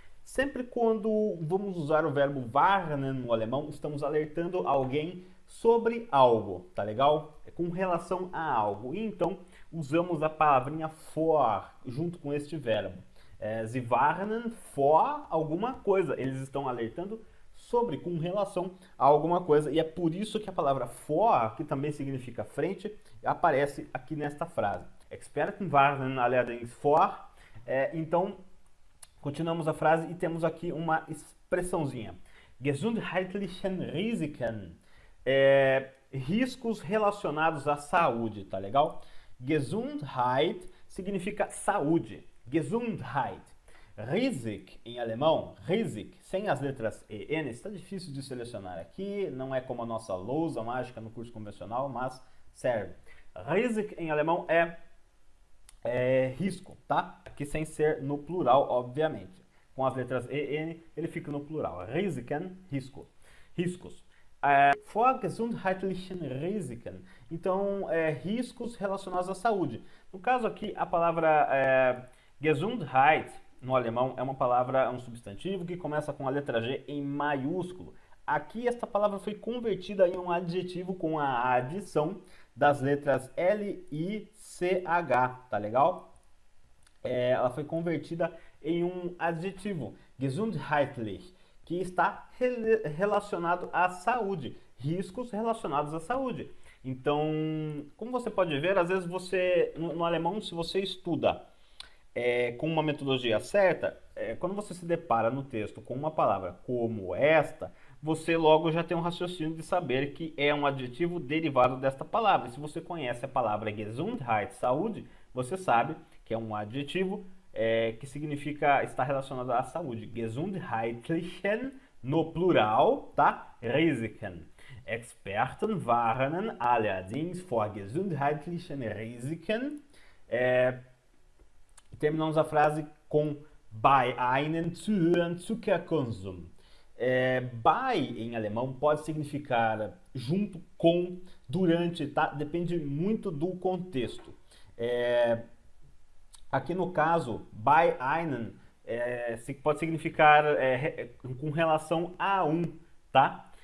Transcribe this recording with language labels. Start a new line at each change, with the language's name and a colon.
Portuguese: Sempre quando vamos usar o verbo warnen no alemão, estamos alertando alguém sobre algo, tá legal? Com relação a algo. E então usamos a palavrinha for junto com este verbo.
German: Sie warnen vor
Portuguese: alguma coisa. Eles estão alertando sobre, com relação a alguma coisa. E é por isso que a palavra vor, que também significa frente, aparece aqui nesta frase.
German: Experten warnen allerdings vor.
Portuguese: Então, continuamos a frase e temos aqui uma expressãozinha.
German: Gesundheitlichen Risiken.
Portuguese: Riscos relacionados à saúde, tá legal? Gesundheit significa saúde. Gesundheit. Risik, em alemão, Risik, sem as letras EN, está difícil de selecionar aqui, não é como a nossa lousa mágica no curso convencional, mas serve. Risik, em alemão, é risco, tá? Aqui sem ser no plural, obviamente. Com as letras EN, ele fica no plural. Risiken, risco. Riscos.
German: Vor gesundheitlichen Risiken.
Portuguese: Então, riscos relacionados à saúde. No caso aqui, a palavra Gesundheit, no alemão, é uma palavra, um substantivo que começa com a letra G em maiúsculo. Aqui, esta palavra foi convertida em um adjetivo com a adição das letras L, I, C, H, tá legal? Ela foi convertida em um adjetivo, gesundheitlich, que está relacionado à saúde, riscos relacionados à saúde. Então, como você pode ver, às vezes no alemão, se você estuda com uma metodologia certa, quando você se depara no texto com uma palavra como esta, você logo já tem um raciocínio de saber que é um adjetivo derivado desta palavra. E se você conhece a palavra Gesundheit, saúde, você sabe que é um adjetivo que significa estar relacionado à saúde. Gesundheitlichen, no plural, tá? Risiken.
German: Experten warnen allerdings vor gesundheitlichen Risiken.
Portuguese: Terminamos a frase com
German: bei einem zu hohen Zuckerkonsum.
Portuguese: Bei, em alemão, pode significar junto com, durante, tá? Depende muito do contexto. Aqui no caso, bei einem pode significar com relação a um, tá?